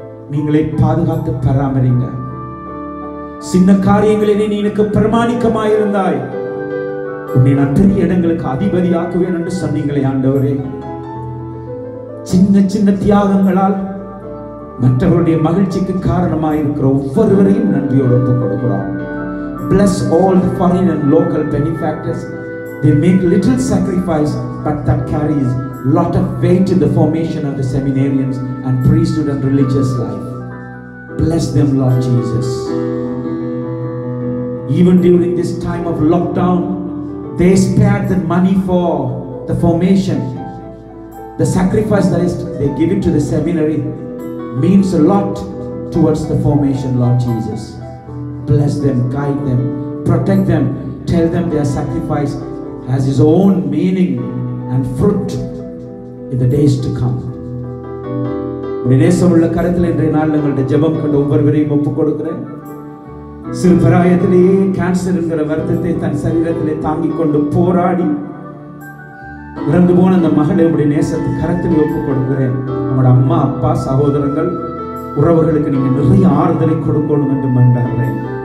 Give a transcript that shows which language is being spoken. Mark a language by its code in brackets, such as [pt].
[ta] நீங்களே பாதுகாத்து பராமரிங்க. சின்ன காரியங்களிலே நீ எனக்கு பிரமாணிக்கமாயிருந்தாய், உன்னை நான் பெரிய இடங்களுக்கு அதிபதி ஆக்குவேன் என்று சொன்னீங்களே ஆண்டவரே. சின்ன சின்ன தியாகங்களால் மற்றவருடைய மகிழ்ச்சிக்கு காரணமாயிருக்கிற ஒவ்வொருவரையும் நன்றியோடு ஒப்புக் கொடுக்கிறோம். [en] Bless all the foreign and local benefactors. They make little sacrifice, but that carries lot of weight in the formation of the seminarians and priesthood and religious life. Bless them, Lord Jesus. Even during this time of lockdown, they spared the money for the formation. The sacrifice that is they give it to the seminary means a lot towards the formation, Lord Jesus. Bless them, guide them, protect them. Tell them their sacrifice has its own meaning and fruit in the days to come. [ta] நேசமுள்ள கரத்தில் இன்றைய நாள் எங்களுடைய ஜெபம் கண்டு ஒவ்வொருவரையும் ஒப்புக் கொடுக்கிறேன். சிறு பிராயத்திலேயே கேன்சர் என்கிற வருத்தத்தை தன் சரீரத்திலே தாங்கிக் கொண்டு போராடி இறந்து போன அந்த மகளை உடைய நேசத்து கரத்தில் ஒப்புக் கொடுக்கிறேன். நம்முடைய அம்மா அப்பா சகோதரங்கள் உறவுகளுக்கு நீங்க நிறைய ஆறுதலை கொடுக்கணும் என்று மன்றாடுறேன்.